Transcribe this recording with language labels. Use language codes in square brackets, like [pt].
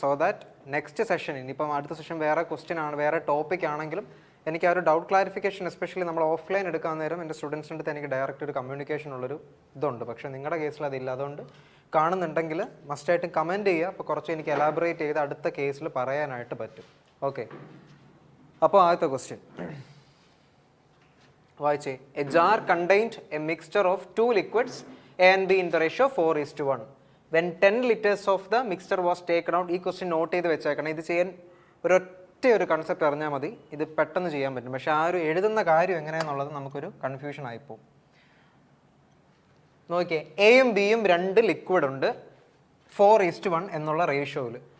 [en] so that next [ml] സെഷനിൽ, ഇനിയിപ്പം അടുത്ത സെഷൻ വേറെ ക്വസ്റ്റ്യൻ ആണ്, വേറെ ടോപ്പിക് ആണെങ്കിലും എനിക്ക് ആ ഒരു ഡൗട്ട് ക്ലാരിഫിക്കേഷൻ, എസ്പെഷ്യലി നമ്മൾ ഓഫ്ലൈൻ എടുക്കാൻ നേരം എൻ്റെ സ്റ്റുഡൻസിൻ്റെ അടുത്ത് എനിക്ക് ഡയറക്റ്റ് ഒരു കമ്മ്യൂണിക്കേഷൻ ഉള്ളൊരു ഇതുണ്ട്. പക്ഷേ നിങ്ങളുടെ കേസിൽ അതില്ല. അതുകൊണ്ട് കാണുന്നുണ്ടെങ്കിൽ മസ്റ്റായിട്ടും കമൻറ്റ് ചെയ്യുക. അപ്പോൾ കുറച്ച് എനിക്ക് എലാബറേറ്റ് ചെയ്ത് അടുത്ത കേസിൽ പറയാനായിട്ട് പറ്റും. ഓക്കെ, അപ്പോൾ ആദ്യത്തെ ക്വസ്റ്റ്യൻ വായിച്ചേ. [en] A jar contained a mixture of 2 liquids A and B in the ratio 4:1. When 10 liters of the mixture was taken out. [ml] ഈ ക്വസ്റ്റ്യൻ നോട്ട് ചെയ്ത് വെച്ചേക്കണം. ഇത് ചെയ്യാൻ ഒരു കൺസെപ്റ്റ് അറിഞ്ഞാൽ മതി, ഇത് പെട്ടെന്ന് ചെയ്യാൻ പറ്റും. പക്ഷേ ആ ഒരു എഴുതുന്ന കാര്യം എങ്ങനെയാണെന്നുള്ളത് നമുക്കൊരു കൺഫ്യൂഷൻ ആയിപ്പോവും. നോക്കിയേ, എയും ബിയും 2 ലിക്വിഡ് ഉണ്ട് 4:1 എന്നുള്ള റേഷ്യോയിൽ.